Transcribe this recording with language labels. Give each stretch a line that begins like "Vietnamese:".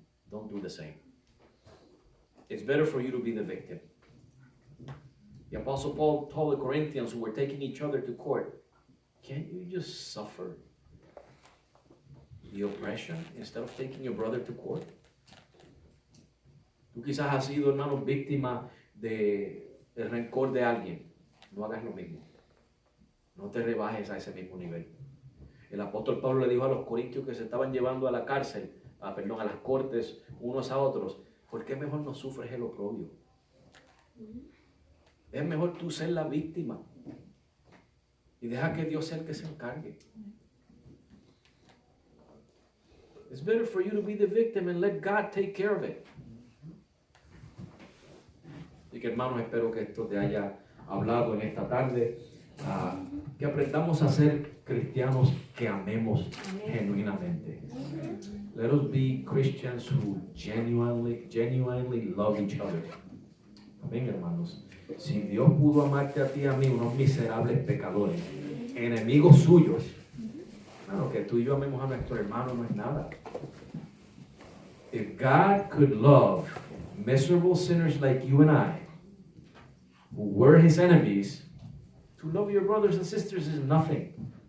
English: Don't do the same. It's better for you to be the victim. The Apostle Paul told the Corinthians who were taking each other to court, can't you just suffer the oppression instead of taking your brother to court?
Spanish: Tú quizás has sido, hermano, víctima del rencor de alguien. No hagas lo mismo. No te rebajes a ese mismo nivel. El apóstol Pablo le dijo a los corintios que se estaban llevando a la cárcel, a las cortes, unos a otros, ¿por qué mejor no sufres el oprobio? Es mejor tú ser la víctima y deja que Dios sea el que se encargue.
English: It's better for you to be the victim and let God take care of it.
Spanish: Así que, hermanos, espero que esto te haya hablado en esta tarde. Que aprendamos a ser cristianos que amemos genuinamente.
English: Let us be Christians who genuinely love each other.
Spanish: Amén, hermanos. Si Dios pudo amarte a ti y a mí, unos miserables pecadores, enemigos suyos, claro, que tú y yo amemos a nuestro hermano no es nada.
English: If God could love miserable sinners like you and I, who were his enemies, to love your brothers and sisters is nothing.